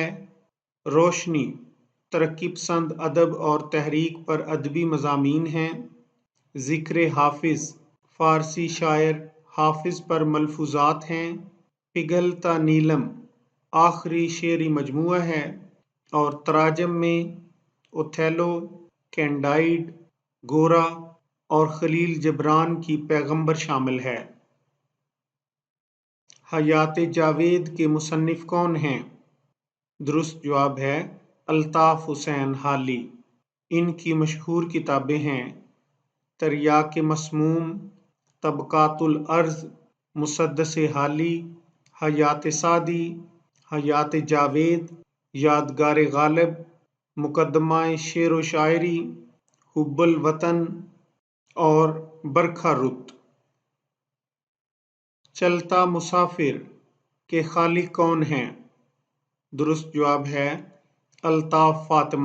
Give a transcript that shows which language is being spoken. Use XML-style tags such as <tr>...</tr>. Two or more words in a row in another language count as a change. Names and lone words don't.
<ur>روشنی، ترقی پسند ادب اور تحریک پر ادبی مضامین ہیں، ذکر حافظ، فارسی شاعر حافظ پر ملفوظات ہیں، پگھلتا نیلم آخری شعری مجموعہ ہے، اور تراجم میں اوتھیلو، کینڈائڈ، گورا اور خلیل جبران کی پیغمبر شامل ہے۔ حیات جاوید کے مصنف کون ہیں؟ درست جواب ہے الطاف حسین حالی۔ ان کی مشہور کتابیں ہیں تریاک مسموم، طبقات الارض، مسدس حالی، حیات سعدی، حیات جاوید، یادگار غالب، مقدمہ شعر و شاعری، حب الوطن اور برکھا رت۔ چلتا مسافر کے خالق کون ہیں؟ درست جواب ہے الطاف فاطمہ۔</ur>